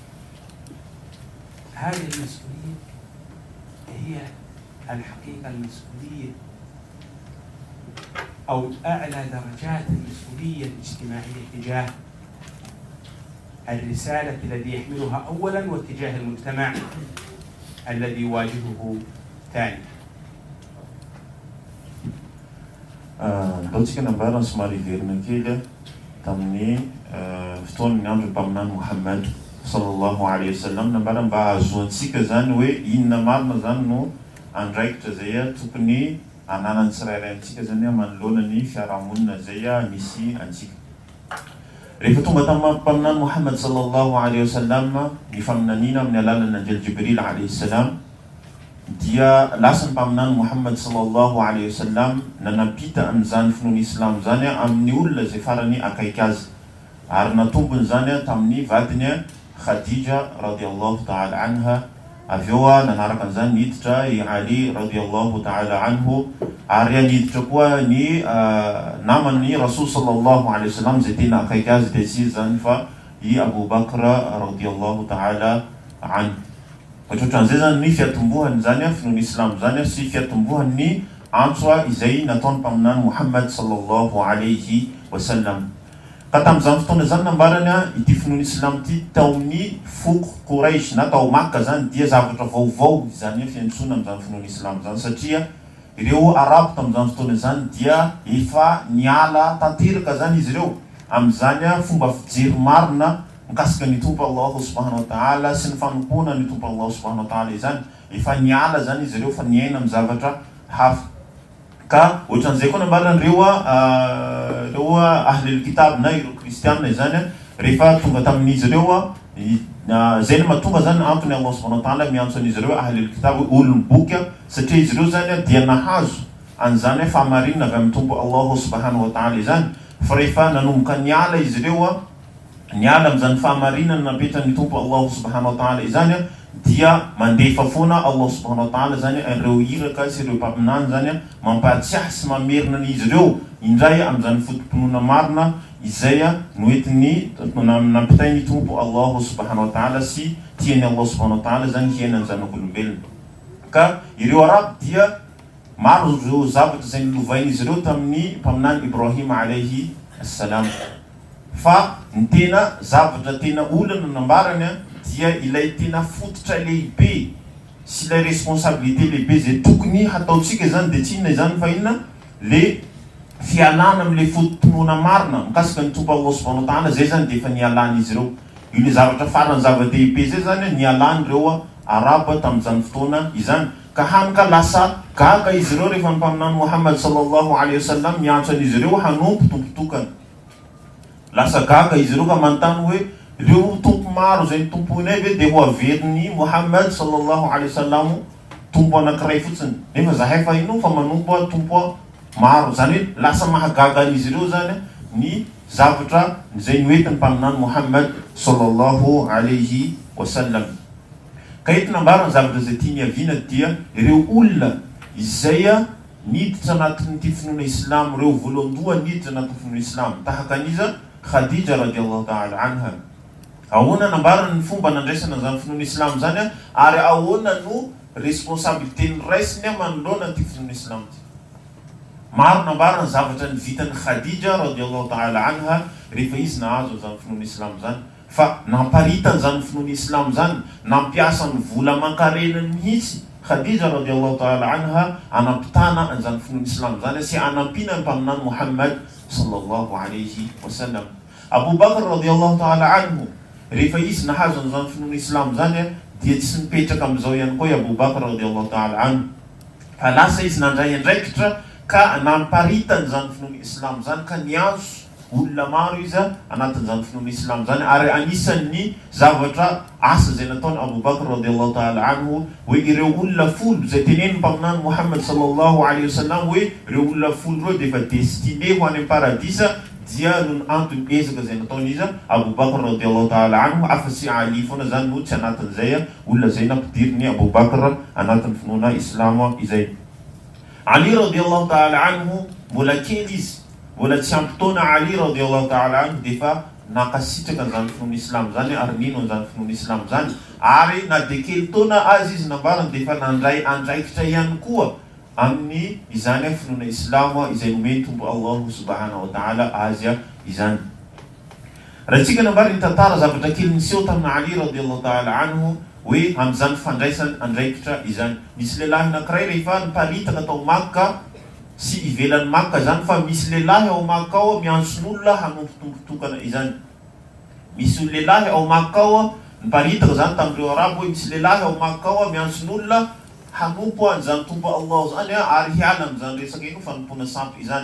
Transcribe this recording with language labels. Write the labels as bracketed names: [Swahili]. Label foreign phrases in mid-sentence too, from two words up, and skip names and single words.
[Arabic] هذه المسؤولية هي الحقيقة المسؤولية أو أعلى درجات المسؤولية الاجتماعية تجاه الرسالة التي يحملها أولا، واتجاه المجتمع الذي يواجهه ثانيا. [Malagasy] ataontsika nambarana somary verina kely tamin'ny fotoan'ny andro mpaminany Muhammad [Arabic] صلى الله عليه وسلم [Malagasy] nambarana mba ahazoantsika zany hoe inona marina zany no andraikitra zay tokony ananany tsirairay antsika zany manoloana ny fiarahamonina zay misy antsika. Rehefa tonga tamin'ny mpaminany Muhammad [Arabic] صلى الله عليه وسلم [Malagasy] ny faminanina amin'ny alalan'ny anjely Jibril [Arabic] عليه السلام [Malagasy] dia lasa ny mpaminany Muhammad [Arabic] صلى الله عليه وسلم [Malagasy] nanapita amin'izany finoana islam zany amin'ny olona zay farany akaiky azy ary natombony zany tamin'ny vadiny Khadija [Arabic] رضي الله تعالى عنها. [Malagasy] Avy eo nanaraka an'izany niditra i Ali [Arabic] رضي الله تعالى عنه [Malagasy] ary niditra koa ny namany [Arabic] رسول صلى الله عليه وسلم [Malagasy] zay tena akaiky azy dia tsy zany fa i Abu Bakr [Arabic] رضي الله تعالى عنه. [Malagasy] Ohatran'izay zany ny fiatombohany zany finoana islam zany sy fiatombohan'ny antso izay nataony mpaminany Muhammad [Arabic] صلى الله عليه وسلم. [Malagasy] Ka tamin'izany fotoana zany nambarany ity finoana islam ity tao amin'ny foko Quraish na tao Makka zany dia zavatra vaovao zany fiantsona amin'izany finoana islam zany satria ireo arabo tamin'izany fotoana zany dia efa niala tanteraka zany izy ireo amin'izany fomba fijery marina mikasika ny tompo [Arabic] الله سبحانه وتعالى [Malagasy] sy ny fanompoana ny tompo [Arabic] الله سبحانه وتعالى [Malagasy] izany efa niala zany izy ireo fa niaina amin'ny zavatra hafa. Ka ohatran'izay koa nambarana reo [Arabic] أهل الكتاب [Malagasy] na ireo kristianina izany rehefa tonga tamin'izy ireo zay ny mahatonga zany antony [Arabic] الله سبحانه وتعالى [Malagasy] miantso an'izy ireo [Arabic] أهل الكتاب [Malagasy] olony boky satria izy ireo zany dia nahazo an'izany fahamarinana avy amin'ny tompo [Arabic] الله سبحانه وتعالى [Malagasy] izany fa rehefa nanomboka niala izy ireo niala amin'izany fahamarinana napetran'ny tompo [Arabic] الله سبحانه وتعالى [Malagasy] izany dia mandefa foana [Arabic] الله سبحانه وتعالى [Malagasy] zany ireo iraka sy ireo mpaminany zany mampatsiahy sy mamerina n'izy ireo indray amin'izany fotom-pinoana marina izay noentiny nampitainy tompo [Arabic] الله سبحانه وتعالى [Malagasy] sy tiany [Arabic] الله سبحانه وتعالى [Malagasy] zany hiainany zanak'olombelona. Ka ireo arabo dia maro ireo zavatra zay nilovain'izy ireo tamin'ny mpaminany Ibrahim [Arabic] عليه السلام [Malagasy] fa ny tena zavatra tena olana nambarany dia ilay tena fototra lehibe sy ilay responsabilité lehibe zay tokony hataontsika zany dia tsy inona zany fa inona le fialana amin'ilay fotom-pinoana marina mikasika ny tompo [Arabic] الله سبحانه وتعالى [Malagasy] zay zany dia efa nialana izy ireo. Io le zavatra farany zava-dehibe zay zany nialana ireo arabo tamin'izany fotoana izany ka hanika lasa gaga izy ireo rehefa ny mpaminany Muhammad [Arabic] صلى الله عليه وسلم [Malagasy] miantso an'izy ireo hanompo tompotokana. Lasa gaga izy ireo ka manontany hoe ireo tompo maro zay tomponay ve dia ho averin'ny Muhammad [Arabic] صلى الله عليه وسلم [Malagasy] tompo anankiray fotsiny nefa zahay fa ino fa manompo tompo maro zany hoe lasa mahagaga izy ireo zany ny zavatra zay noentiny mpaminany Muhammad [Arabic] صلى الله عليه وسلم. [Malagasy] Ka eto nambarana zavatra zay tia niaviana dia ireo olona izay niditra anatin'ity finoana islam ireo voalohandoha niditra anatin'ny finoana islam tahaka an'iza Khadija [Arabic] رضي الله تعالى عنها. [Malagasy] Ahoana nambarana ny fomba nandraisana zany finoana islam zany ary ahoana no responsabilité ny raisiny manoloana ty finoana islam ty. Maro nambarana zavatra ny vitany Khadija [Arabic] رضي الله تعالى عنها [Malagasy] rehefa izy nahazo zany finoana islam zany fa namparitany zany finoana islam zany nampiasa ny vola aman-karenany mihitsy Khadija [Arabic] رضي الله تعالى عنها [Malagasy] anampitana an'izany finoana islam zany sy anampina ny mpaminany Muhammad [Arabic] صلى الله عليه وسلم. [Malagasy] Abu Bakr [Arabic] رضي الله تعالى عنه [Malagasy] rehefa izy nahazo an'izany finoana islam zany dia tsy nipetraka amin'izao ihany koa Abu Bakr [Arabic] رضي الله تعالى عنه [Malagasy] fa lasa izy nandray andraikitra ka namparitany zany finoana islam zany ka niantso olona maro izy anatin'izany finoana islam zany ary anisan'ny zavatra asa zay nataony Abu Bakr [Arabic] رضي الله تعالى عنه [Malagasy] hoe ireo olona folo zay teneny mpaminany Muhammad [Arabic] صلى الله عليه وسلم [Malagasy] hoe ireo olona folo ireo dia efa destiné ho any amin'ny paradisa dia no antony ezaka zay nataony izy Abu Bakr [Arabic] رضي الله تعالى عنه [Malagasy] afa-tsy Ali foana zany no tsy anatin'izay olona zay nampidiriny Abu Bakr anatin'ny finoana islam izay. Ali [Arabic] رضي الله تعالى عنه [Malagasy] mbola kely izy mbola tsy ampitaona Ali [Arabic] رضي الله تعالى عنه [Malagasy] dia efa nakasitraka an'izany finoana islam zany ary nino an'izany finoana islam zany ary na dia kely taona azy izy nambarany dia efa nandray andraikitra ihany koa amin'ny izany finoana islam izay nomeny tompo [Arabic] الله سبحانه وتعالى [Malagasy] azy izany. Raha tsika nambarany tantara zavatra kely niseho tamin'ny Ali [Arabic] رضي الله تعالى عنه [Malagasy] hoe amin'izany fandraisany andraikitra izany. Misy lehilahy anankiray rehefa niparitaka tao Makka sy ivelan'ny Makka zany fa misy lehilahy ao Makka ao miantson'olona hanompotompotokana izany. Misy lehilahy ao Makka ao niparitaka zany tamin'ireo arabo hoe misy lehilahy ao Makka ao miantson'olona hanompo an'izany tompo Allah zany ary hiala amin'izany resaka ino fanompona sampy izany.